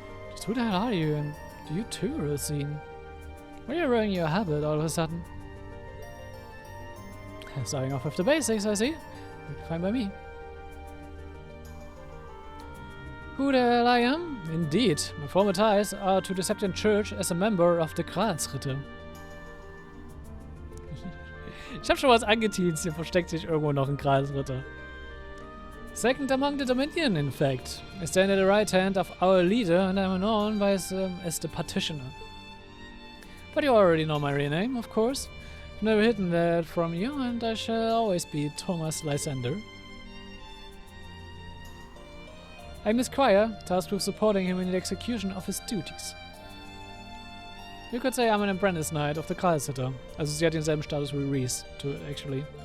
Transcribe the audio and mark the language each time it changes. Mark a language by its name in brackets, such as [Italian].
[English] Just who the hell are you, and do you too, Rosine? Why are you wearing your habit all of a sudden? Starting off with the basics, I see. Fine by me. Who the hell I am? Indeed, my former ties are to the Septime Church as a member of the Gralsritte. [German] Ich hab schon was angeteased, hier versteckt sich irgendwo noch ein Gralsritter. [English] Second among the Dominion, in fact. I stand at the right hand of our leader and I'm known by as the Partitioner. But you already know my real name, of course. I've never hidden that from you and I shall always be Thomas Lysander. I'm his squire, tasked with supporting him in the execution of his duties. You could say I'm an apprentice knight of the Gralsritter. [German] Also sie hat denselben Status wie Reese, [English] actually.